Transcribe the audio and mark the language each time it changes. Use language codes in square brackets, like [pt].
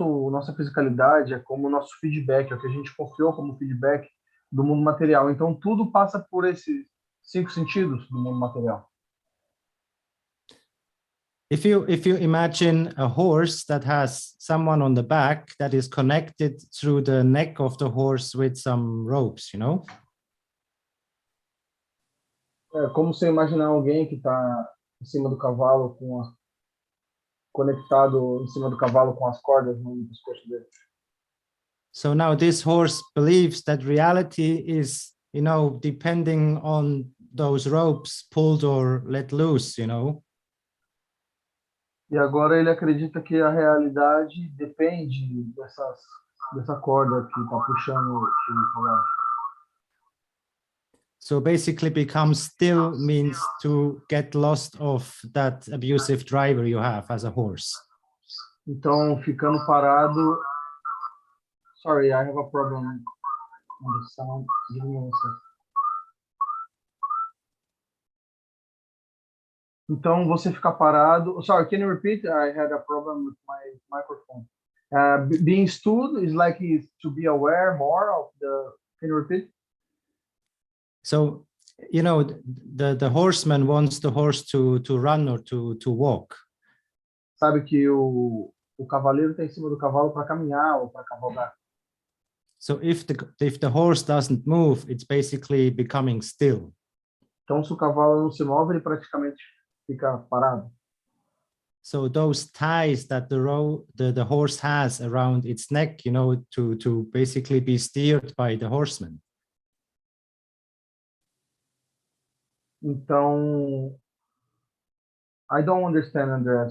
[pt] Nossa fisicalidade é como o nosso feedback, é o que a gente confiou como feedback do mundo material. Então, tudo passa por esses 5 sentidos do mundo material. [en] If you imagine a horse that has someone on the back that is connected through the neck of the horse with some ropes, you know? [pt] É como você imaginar alguém que está em cima do cavalo conectado em cima do cavalo com as cordas no pescoço dele. [en] So now this horse believes that reality is, you know, depending on those ropes pulled or let loose, you know? [pt] E agora ele acredita que a realidade depende dessa corda que está puxando o cavalo. [en] So basically become still means to get lost of that abusive driver you have as a horse. [pt] Então, ficando parado... [en] Sorry, I have a problem on the sound. Give me one second. [pt] Então, você fica parado. [en] Sorry, can you repeat? I had a problem with my microphone. Being stood is like to be aware more of the. Can you repeat? So, you know, the horseman wants the horse to run or to walk. [pt] Sabe que o cavaleiro está em cima do cavalo para caminhar ou para cavalgar. [en] So if the horse doesn't move, it's basically becoming still. [pt] Então, se o cavalo não se move, ele praticamente fica parado. [en] So those ties that the horse has around its neck, you know, to basically be steered by the horseman. Então, I don't understand, André.